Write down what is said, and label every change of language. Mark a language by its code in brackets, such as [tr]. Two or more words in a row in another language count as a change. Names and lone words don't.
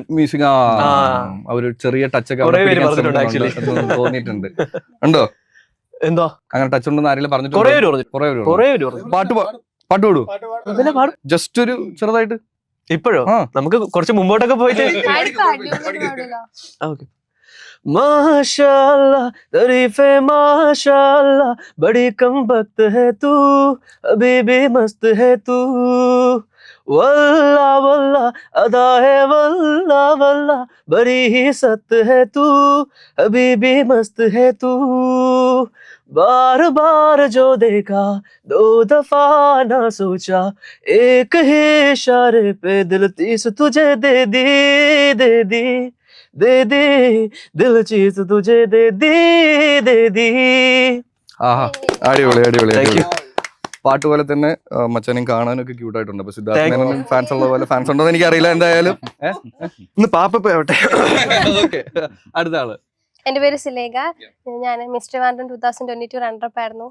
[ml] മ്യൂസിക്, ഒരു ചെറിയ ടച്ച് ഒക്കെ തോന്നിയിട്ടുണ്ട്. ഉണ്ടോ? എന്തോ അങ്ങനെ ടച്ച് ഉണ്ടെന്ന് ആരെങ്കിലും പറഞ്ഞിട്ട്? പാട്ട് പാടൂ, ജസ്റ്റ് ഒരു ചെറുതായിട്ട്. ഇപ്പോഴോ? നമുക്ക് കുറച്ച് മുമ്പോട്ടൊക്കെ പോയിട്ട്. [hi] माशाअल्लाह तारीफ़े माशाअल्लाह, बड़ी कम वक्त है तू, अभी भी मस्त है तू, वल्ला वल्ला अदा है वल्ला वल्ला, बड़ी ही सत है तू, अभी भी मस्त है तू, बार बार जो देखा 2 दफा ना सोचा, एक ही इशारे पे दिल 30 तुझे दे दी दे दी, दिल चीज तुझे दे दी. [ml] ആഹാ, അടിപൊളി അടിപൊളി അടിപൊളി. പാട്ട് പോലെ തന്നെ മച്ചാനും കാണാനൊക്കെ ക്യൂട്ടായിട്ടുണ്ട്. അപ്പൊ സിദ്ധാർത്ഥ ഫാൻസ് ഉള്ള പോലെ ഫാൻസ് ഉണ്ടോ എന്ന് എനിക്കറിയില്ല. എന്തായാലും ഇന്ന് പാപ്പയാവട്ടെ. ഓക്കെ. അടുത്ത ആള്. എൻ്റെ പേര് സുലേഖ. ഞാൻ മിസ് ട്രിവാൻഡ്രം 2022 റണ്ണറപ്പ് ആയിരുന്നു.